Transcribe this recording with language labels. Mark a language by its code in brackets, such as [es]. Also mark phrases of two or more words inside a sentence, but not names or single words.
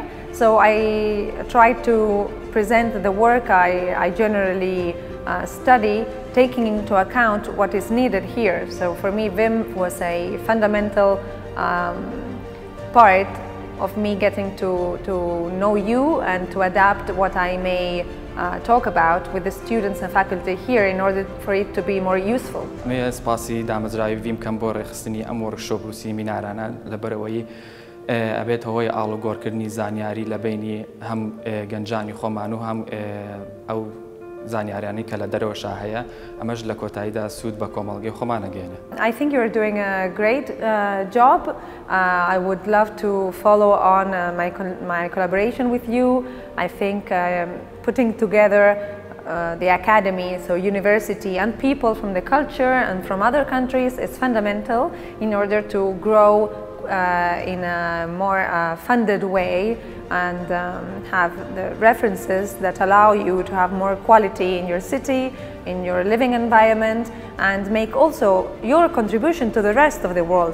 [en] So I tried to present the work I generally study, taking into account what is needed here. So for me, VIM was a fundamental part of me getting to know you and to adapt what I may talk about with the students and faculty here in order for it to be more useful. [ckb] مێ سپاسی دامەزراوی ویم کەم بۆ ڕێخستنی ئەم وەرکشۆپ و سیمینارانە لەبەرەوەی ئەبێت هۆی ئاڵۆگۆڕکردنی زانیاری لە بینی هەم گەنجانی خۆمان و هەم ئەو زانیاریانی کە لە دەرەوەشا هەیە ئەمەش لە کۆتاییدا سوود بە کۆمەڵگەی خۆمان ئەگەێنێ. [en] I think you're doing a great job. I would love to follow on my collaboration with you. I think putting together the academy, so university and people from the culture and from other countries is fundamental in order to grow in a more funded way and have the references that allow you to have more quality in your city, in your living environment, and make also your contribution to the rest of the world.